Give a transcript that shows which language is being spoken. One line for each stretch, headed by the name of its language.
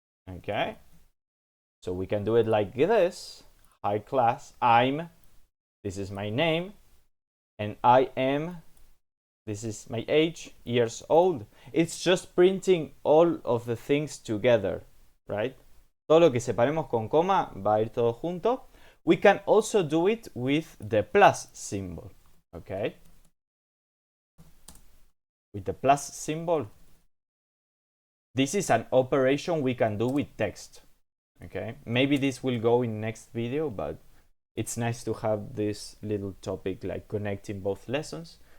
English: Okay, so we can do it like this. Hi class, I'm, this is my name, and I am, this is my age, years old. It's just printing all of the things together, right?
Spanish: Todo lo que separemos con coma va a ir todo junto.
English: We can also do it with the plus symbol, okay? With the plus symbol. This is an operation we can do with text, okay? Maybe this will go in next video, but it's nice to have this little topic like connecting both lessons.